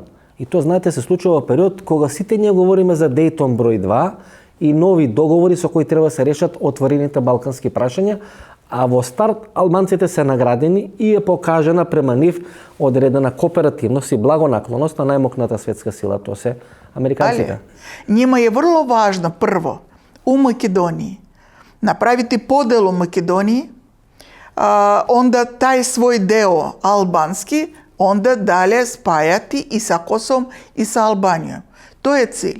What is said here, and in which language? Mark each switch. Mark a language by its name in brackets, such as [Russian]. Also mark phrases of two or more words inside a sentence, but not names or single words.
[Macedonian] И тоа, знаете, се случува во период кога сите ние говориме за Дейтон број 2 и нови договори со кои треба да се решат отворените балкански прашања, а во старт албанците се наградени и е покажена према нив одредена кооперативност и благонаклоност на најмокната светска сила, тоа се американците. [Serbian] Njima je vrlo važno prvo u Makedoniji napraviti podelu Makedoniji, onda taj svoj deo albanski onda dalje spajati i sa Kosovom i sa Albanijom. To je cilj.